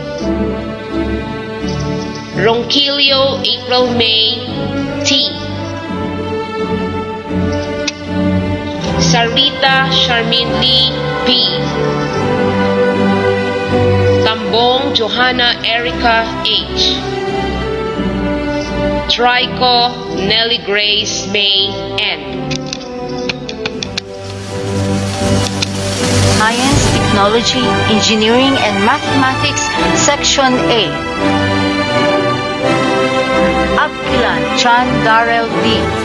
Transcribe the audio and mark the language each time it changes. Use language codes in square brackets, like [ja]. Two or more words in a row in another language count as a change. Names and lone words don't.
[en] Ronquillo April May T. Sarita Charmaine Lee P. Tambong Johanna Erica H. Trico Nelly Grace May N. Science, Technology, Technology, Engineering, and Mathematics, Section A. Abkilan John Darrell D.